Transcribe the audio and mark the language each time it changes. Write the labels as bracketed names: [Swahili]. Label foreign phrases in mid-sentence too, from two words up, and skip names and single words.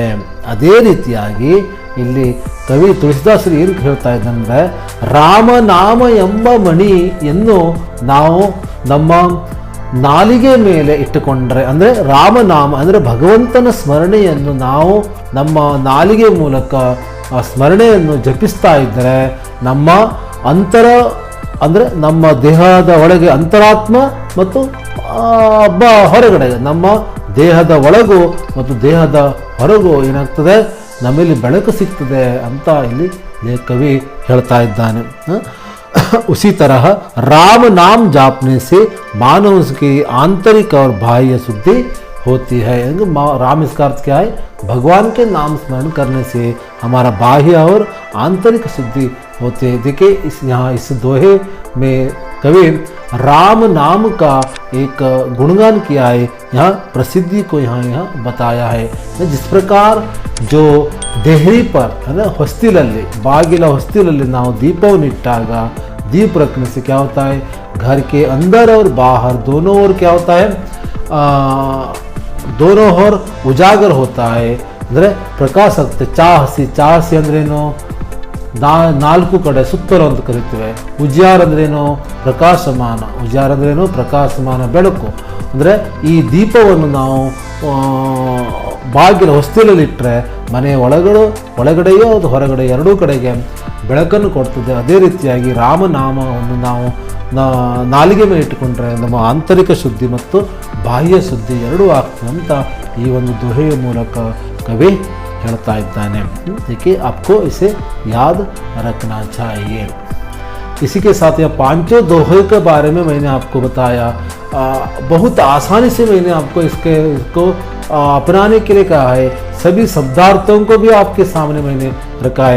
[Kannada] ಅದೇ ರೀತಿಯಾಗಿ ಇಲ್ಲಿ ಕವಿ ತುಳಸಿದಾಸರು ಏನು ಹೇಳ್ತಾ ಇದ್ದಂದ್ರೆ, ರಾಮನಾಮ ಎಂಬ ಮಣಿಯನ್ನು ನಾವು ನಮ್ಮ ನಾಲಿಗೆ ಮೇಲೆ ಇಟ್ಟುಕೊಂಡ್ರೆ, ಅಂದರೆ ರಾಮನಾಮ ಅಂದರೆ ಭಗವಂತನ ಸ್ಮರಣೆಯನ್ನು ನಾವು ನಮ್ಮ ನಾಲಿಗೆ ಮೂಲಕ ಆ ಸ್ಮರಣೆಯನ್ನು ಜಪಿಸ್ತಾ ಇದ್ದರೆ ನಮ್ಮ ಅಂದರೆ ನಮ್ಮ ದೇಹದ ಒಳಗೆ ಅಂತರಾತ್ಮ ಮತ್ತು ಹೊರಗಡೆ ನಮ್ಮ ದೇಹದ ಒಳಗೂ ಮತ್ತು ದೇಹದ ಹೊರಗೂ ಏನಾಗ್ತದೆ ನಮ್ಮಲ್ಲಿ ಬೆಳಕು ಸಿಗ್ತದೆ ಅಂತ ಇಲ್ಲಿ ಕವಿ ಹೇಳ್ತಾ ಇದ್ದಾನೆ. [Hindi] उसी तरह राम नाम जापने से मानव की आंतरिक और बाह्य शुद्धि होती है. राम इसका अर्थ क्या है, भगवान के नाम स्मरण करने से हमारा बाह्य और आंतरिक शुद्धि होती है. देखिए यहाँ इस दोहे में कवि राम नाम का एक गुणगान किया है, यहाँ प्रसिद्धि को यहाँ बताया है. जिस प्रकार जो देहरी पर है ना [Kannada] ಹೊಸ್ತಿಲಲ್ಲಿ ಬಾಗಿಲ ಹೊಸ್ತಿಲಲ್ಲಿ ನಾವು ದೀಪವನ್ನು ಇಟ್ಟಾಗ [Hindi] दीप रखने से क्या होता है, घर के अंदर और बाहर दोनों ओर क्या होता है, दोनों ओर उजागर होता है, [Kannada] ಅಂದರೆ ಪ್ರಕಾಶ ಆಗುತ್ತೆ. ಚಾಹಸಿ ಅಂದ್ರೇನು, ನಾಲ್ಕು ಕಡೆ ಸುತ್ತಲು ಅಂತ ಕರಿತೇವೆ. ಉಜ್ಯಾರ ಅಂದ್ರೇನು, ಪ್ರಕಾಶಮಾನ ಬೆಳಕು. ಅಂದರೆ ಈ ದೀಪವನ್ನು ನಾವು ಬಾಗಿಲು ಹೊಸ್ತಿಲಲ್ಲಿಟ್ಟರೆ ಮನೆಯ ಒಳಗಡೆಯೋ ಅದು ಹೊರಗಡೆ ಎರಡೂ ಕಡೆಗೆ ಬೆಳಕನ್ನು ಕೊಡ್ತದೆ. ಅದೇ ರೀತಿಯಾಗಿ ರಾಮನಾಮವನ್ನು ನಾವು ನಾಲಿಗೆ ಮೇಲೆ ಇಟ್ಟುಕೊಂಡ್ರೆ ನಮ್ಮ ಆಂತರಿಕ ಶುದ್ಧಿ ಮತ್ತು ಬಾಹ್ಯ ಶುದ್ಧಿ ಎರಡೂ ಆಗ್ತದೆ ಅಂತ ಈ ಒಂದು ದೋಹೆಯ ಮೂಲಕ ಕವಿ ಹೇಳ್ತಾ ಇದ್ದಾನೆ. [Hindi] देखिए आपको इसे याद रखना चाहिए. इसी के साथ यह पांचों दोहे के बारे में मैंने आपको बताया. बहुत आसानी से मैंने आपको इसको अपनाने के लिए कहा है. सभी शब्दार्थों को भी आपके सामने मैंने रखा है.